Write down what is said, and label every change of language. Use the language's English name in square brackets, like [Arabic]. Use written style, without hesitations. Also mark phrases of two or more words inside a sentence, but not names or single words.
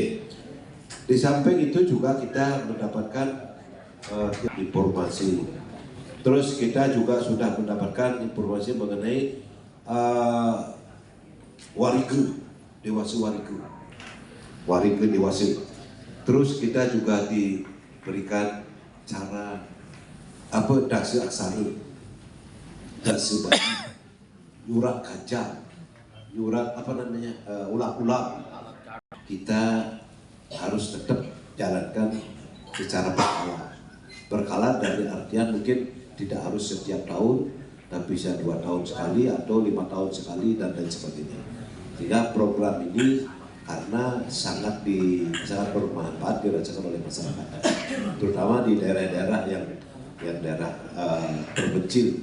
[Indonesian] Di samping itu juga kita mendapatkan informasi. Terus kita juga sudah mendapatkan informasi mengenai warige dewasa. Terus kita juga diberikan cara dasi aksara, dasi bayi, nyurat kaca, nyurat ulang-ulang. Kita harus tetap jalankan secara berkala dari artian mungkin tidak harus setiap tahun, tapi bisa 2 tahun sekali atau 5 tahun sekali dan lain sebagainya. Sehingga program ini karena sangat bermanfaat dirasakan oleh masyarakat, terutama di daerah-daerah yang daerah terpencil.